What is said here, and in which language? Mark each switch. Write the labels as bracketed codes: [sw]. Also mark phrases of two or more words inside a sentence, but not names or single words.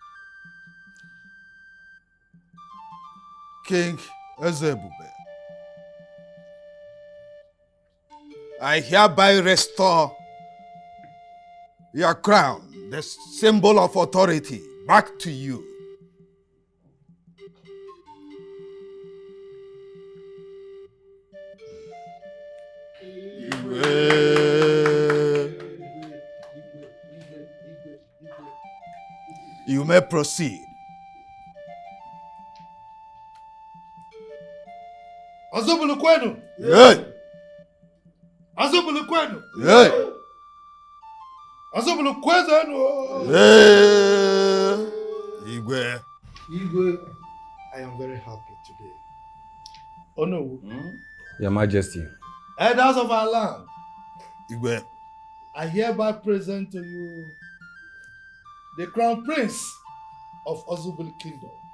[en] King Ezebube, I hereby restore your crown, the symbol of authority, back to you. You may proceed. [ig] Azubulu kwenu. [en] Yeah. [ig] Azubulu kwenu. [en] Yeah. [ig] Azubulu kwenu. [en] Yeah. Igwe. Igwe, I am very happy today. Oh no. Your Majesty. Elders of our land, Igwe, I hereby present to you the Crown Prince of Ozubulu Kingdom.